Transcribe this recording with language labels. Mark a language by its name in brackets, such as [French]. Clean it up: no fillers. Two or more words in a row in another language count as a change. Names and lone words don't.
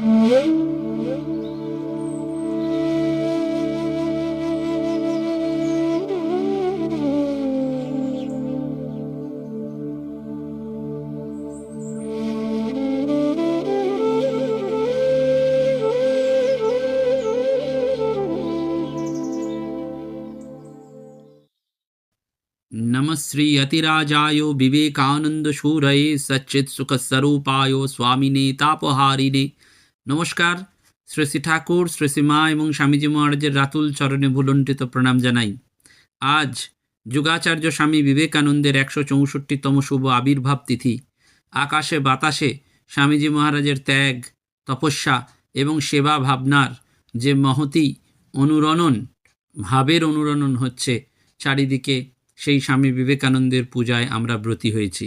[Sanskrit] नमः श्री यतिराजाय विवेकानंद शूरये सच्चित सुख स्वरूपाय स्वामिने तापहारिणे। [Bangla] नमस्कार। শ্রী শ্রী ঠাকুর, শ্রী শ্রী মা এবং স্বামীজি মহারাজের রাতুল চরণে ভুলণ্ঠিত প্রণাম জানাই। আজ যুগাচার্য স্বামী বিবেকানন্দের 164তম শুভ আবির্ভাব তিথি। আকাশে বাতাসে স্বামীজি মহারাজের ত্যাগ, তপস্যা এবং সেবা ভাবনার যে মহতি অনুরণন, ভাবের অনুরণন হচ্ছে চারিদিকে, সেই স্বামী বিবেকানন্দের পূজায় আমরা ব্রতী হয়েছি।